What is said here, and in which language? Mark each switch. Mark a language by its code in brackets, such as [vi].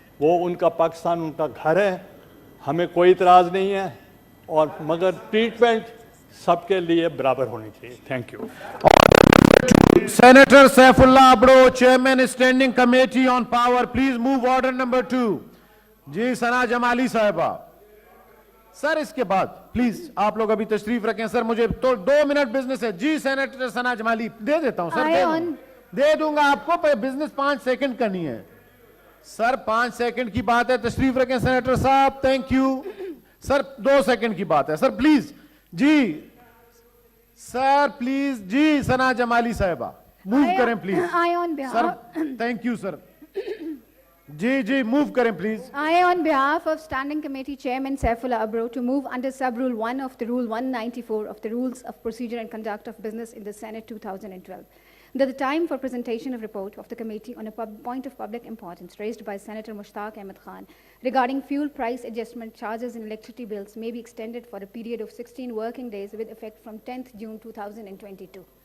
[ur] وہ ان کا پاکستان ان کا گھر ہے, ہمیں کوئی اعتراض نہیں ہے, اور مگر ٹریٹمنٹ سب کے لیے برابر ہونی چاہیے. Thank you. [en] Senator Saifullah Abdo, Chairman Standing Committee on Power, please move order number 2. [ur] جی ثنا جمالی صاحبہ. سر اس کے بعد پلیز آپ لوگ ابھی تشریف رکھیں. سر مجھے تو 2 منٹ بزنس ہے. جی سینیٹر ثنا جمالی دے دیتا ہوں سر, دے دوں گا آپ کو, بزنس 5 سیکنڈ کرنی ہے. سر 5 سیکنڈ کی بات ہے, تشریف رکھیں سینیٹر صاحب. Thank you. سر 2 سیکنڈ کی بات ہے سر, پلیز. جی sir please. جی ثنا جمالی صاحبہ موو کریں please. Sir thank you sir. جی move کریں please. [en] I, on behalf of Standing Committee Chairman Saifullah Abro, to move under Sub-Rule 1 of the Rule 194 of the Rules of Procedure and Conduct of Business in the Senate 2012, that the time for presentation of report of the committee on a point of public importance raised by Senator Mushtaq Ahmed Khan regarding fuel price adjustment charges in electricity bills may be extended for a period of 16 working days with effect from 10th June 2022.